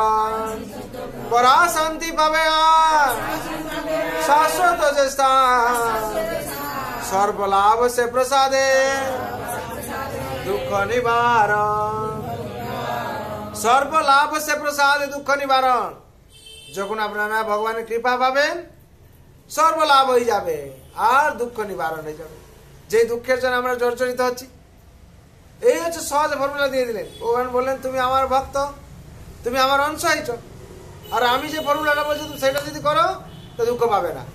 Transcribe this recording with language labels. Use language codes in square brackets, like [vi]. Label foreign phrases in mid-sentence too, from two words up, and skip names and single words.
[bn] পরা শান্তি পাবে শাশ্বত যে স্থান, সর্বলাভ সে প্রসাদে দুখ নিবারণ। সর্বলাভ সে প্রসাদে দুখ নিবারণ। যখন আপনারা ভগবানের কৃপা পাবেন, সর্বলাভ হয়ে যাবে আর দুঃখ নিবারণ হয়ে যাবে। যে দুঃখের জন্য আমরা জর্জরিত হচ্ছি, এই হচ্ছে সহজ ফর্মুলা দিয়ে দিলেন। ভগবান বললেন, তুমি আমার ভক্ত, তুমি আমার অংশ হয়েছ, আর আমি যে ফর্মুলাটা বলছি তুমি সেটা যদি করো তো দুঃখ পাবে না।